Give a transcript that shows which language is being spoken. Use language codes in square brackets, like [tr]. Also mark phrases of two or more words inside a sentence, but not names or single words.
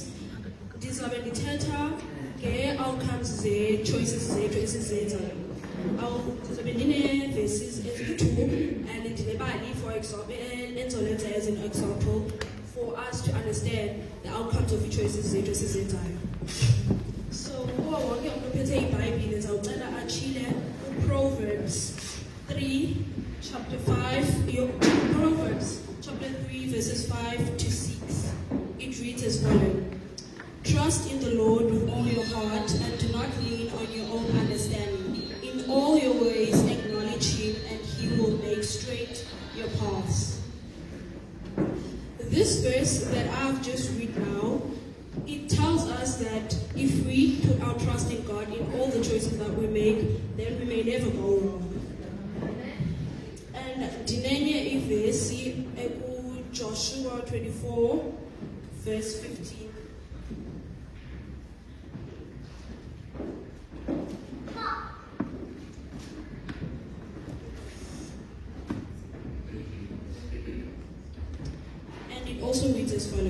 [xh] Ndizabe ndithetha nge-outcomes ze-choices zethu esizenzayo. Ndizobe ndine-verses eziyi-2 [en] and ndinebali for example, endizolenza as an example for us to understand the outcomes of [xh] i-choices zethu esizenzayo. So kuwo wonke umntu ophethe iBhayibhile ndizawucela atshile Proverbs 3 chapter 5, [en] Proverbs chapter 3 verses 5 to 6. It reads as follows. Trust in the Lord with all your heart and do not lean on your own understanding. In all your ways acknowledge him and he will make straight your paths. This verse that I've just read now, it tells us that if we put our trust in God in all the choices that we make, then we may never go wrong. [xh] And dinenye ivesi Joshua 24 verse 15. [en] And it also reads as follows.